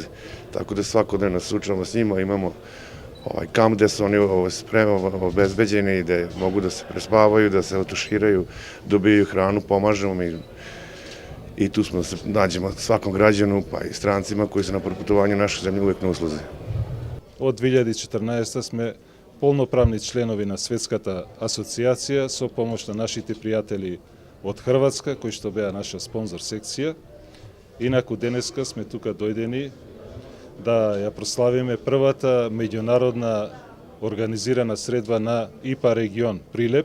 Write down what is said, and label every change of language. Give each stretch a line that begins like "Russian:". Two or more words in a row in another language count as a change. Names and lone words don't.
Serbian: Tako da svakodnevno se suočavamo s njima, imamo kamp gde su oni obezbeđeni, gde mogu da se prespavaju, da se otuširaju, dobijaju hranu, pomažemo im. I tu smo da se nađemo svakom građanu, pa i strancima koji su na putovanju naše zemlje uvek na usluzi.
Macedonian: Од 2014 сме полноправни членови на Светската асоцијација со помош на нашите пријатели од Хрватска, кои што беа наша спонзор секција. Инаку денеска сме тука дојдени да ја прославиме првата меѓународна организирана средба на ИПА регион Прилеп.